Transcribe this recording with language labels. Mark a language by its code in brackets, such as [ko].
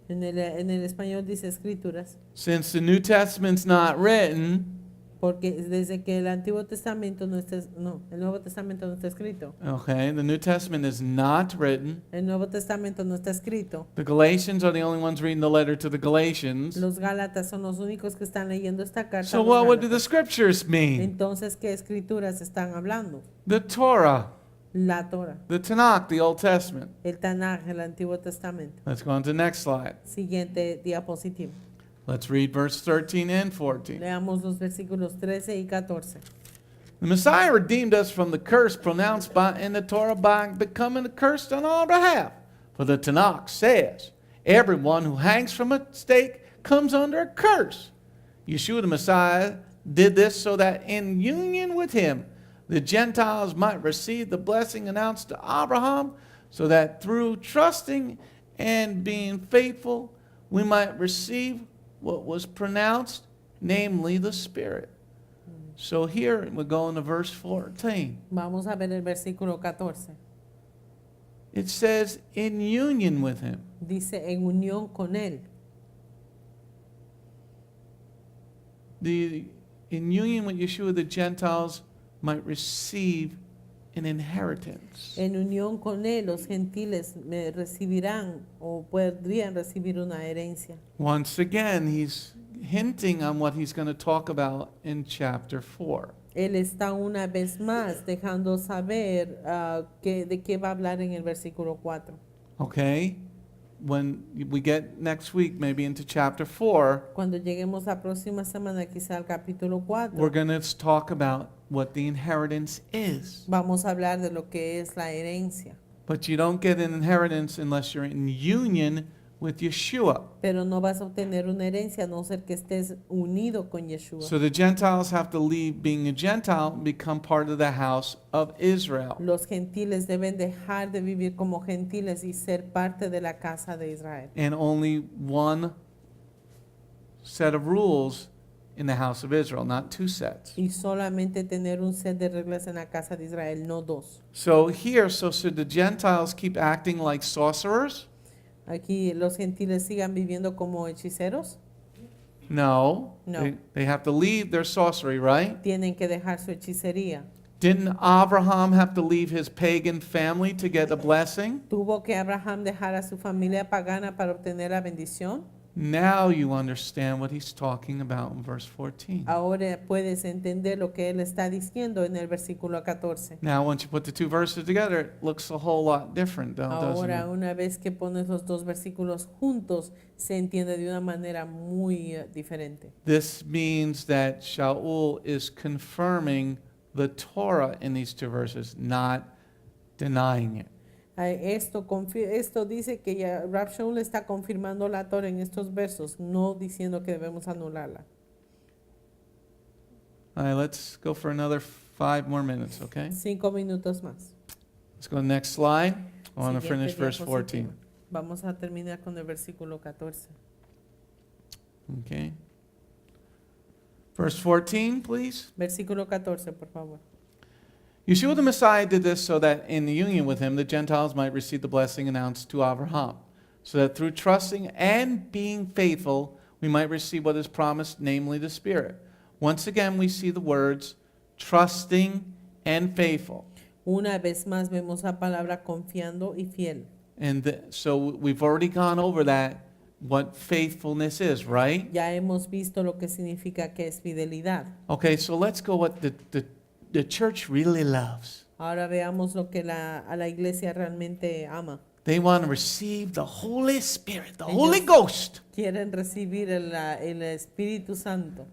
[es] En el español dice escrituras, [en] Since the New Testament's not written, [es] porque desde que el Antiguo Testamento el Nuevo Testamento no está escrito. [en] okay, the New Testament is not written. [es] El Nuevo Testamento no está escrito. [en] The Galatians are the only ones reading the letter to the Galatians. [es] Los Gálatas son los únicos que están leyendo esta carta. [en] So [es] a los [en] what would the [es] Gálatas. [en] scriptures mean? [es] Entonces, ¿qué escrituras están hablando? [en] The Torah, [es] La Torah, [en] the Tanakh, the Old Testament. [es] el Tanaj, el Antiguo Testamento. [en] Let's go on to the next slide. [es] Siguiente diapositiva. [en] Let's read verse 13 and 14. [es] Leamos los versículos 13 y 14. [en] The Messiah redeemed us from the curse pronounced in the Torah by becoming accursed on our behalf. For the Tanakh says, everyone who hangs from a stake comes under a curse. Yeshua the Messiah did this so that in union with him, the Gentiles might receive the blessing announced to Abraham, so that through trusting and being faithful, we might receive what was pronounced, namely the Spirit. So here we're going to verse 14. [es] Vamos a ver el versículo 14. [en] It says, in union with him. [es] Dice, en unión con él. [en] In union with Yeshua, the Gentiles might receive an inheritance. [es] En unión con él, los gentiles recibirán o podrían recibir una herencia. [en] Once again, he's hinting on what he's going to talk about in chapter 4. [es] Él está una vez más dejando saber de qué va a hablar en el versículo 4. [en] Okay? When we get next week, maybe into chapter 4, [es] Cuando lleguemos la próxima semana, quizá al capítulo 4, [en] we're going to talk about what the inheritance is. [es] vamos a hablar de lo que es la herencia. [en] But you don't get an inheritance unless you're in union with Yeshua. [es] Pero no vas a obtener una herencia a no ser que estés unido con Yeshua. [en] So the Gentiles have to leave being a Gentile and become part of the house of Israel. [es] Los gentiles deben dejar de vivir como gentiles y ser parte de la casa de Israel. [en] And only one set of rules in the house of Israel, not two sets. [es] Y solamente tener un set de reglas en la casa de Israel, no dos. [en] So here, should the Gentiles keep acting like sorcerers? [es] Aquí los gentiles sigan viviendo como hechiceros. [en] No. [es] No. [en] They have to leave their sorcery, right? [es] Tienen que dejar su hechicería. [en] Didn't Abraham have to leave his pagan family to get a blessing? [es] Tuvo que Abraham dejar a su familia pagana para obtener la bendición. [en] Now you understand what he's talking about in verse 14. [es] Ahora puedes entender lo que él está diciendo en el versículo 14. [en] Now, once you put the two verses together, it looks a whole lot different, doesn't [es] Ahora, [en] it? [es] una vez que pones los dos versículos juntos, se entiende de una manera muy diferente. [en] This means that Shaul is confirming the Torah in these two verses, not denying it. [es] Esto dice que ya Rab Shaul está confirmando la Torah en estos versos, no diciendo que debemos anularla. [en] All right, let's go for another 5 more minutes, okay? [es] 5 minutos más. [en] Let's go to the next slide. I want to [es] Siguiente [en] finish verse [es] diapositiva. [en] 14. [es] Vamos a terminar con el versículo 14. [en] Okay. Verse 14, please. [es] Versículo 14, por favor. [en] Yeshua the Messiah did this so that in the union with him the Gentiles might receive the blessing announced to Abraham, so that through trusting and being faithful we might receive what is promised, namely the Spirit. Once again we see the words trusting and faithful. [es] Una vez más vemos la palabra confiando y fiel. [en] And so we've already gone over that, what faithfulness is, right? [es] Ya hemos visto lo que significa que es fidelidad. [en] Okay, so let's go what the church really loves. [es] Ahora veamos lo que a la iglesia realmente ama. [en] They want to receive the Holy Spirit, the [es] Ellos [en] Holy Ghost. [es] Quieren recibir el Espíritu Santo.